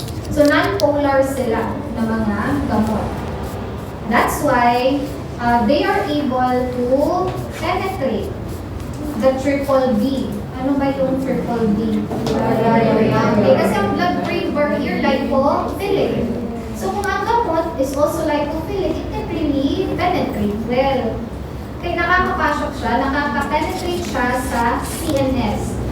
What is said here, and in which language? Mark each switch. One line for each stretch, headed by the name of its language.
Filipino: So, non-polar sila ng mga gamot.
English: That's why they are able to penetrate the triple B.
Filipino: Ano ba yung triple B? Okay, kasi ang blood-brain barrier lipophilic.
English: So
Filipino: kung ang gamot
English: is also lipophilic, it can really penetrate well.
Filipino: Kaya nakakapasok siya, nakaka-penetrate siya sa CNS.